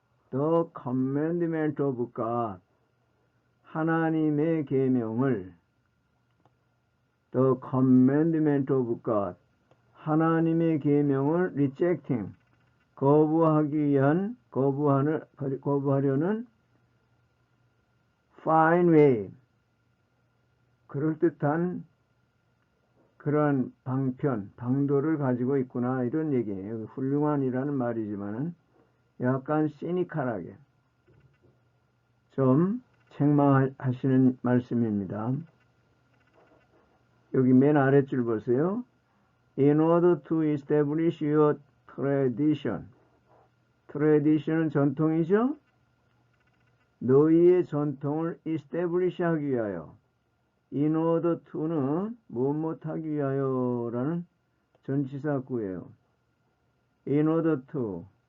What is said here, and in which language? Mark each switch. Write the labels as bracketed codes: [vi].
[en] The commandment of God, [ko] 하나님의 계명을 The commandment of God, 하나님의 계명을 rejecting, 거부하기 위한, 거부하려는 fine way, 그럴듯한 그런 방편, 방도를 가지고 있구나 이런 얘기예요. 훌륭한이라는 말이지만은 약간 시니컬하게 좀 책망하시는 말씀입니다. 여기 맨 아랫줄 보세요. [en] In order to establish your tradition. [ko] tradition은 전통이죠? 너희의 전통을 establish 하기 위하여. in order to는 무엇 하기 위하여 라는 전치사구예요. [en] in order to.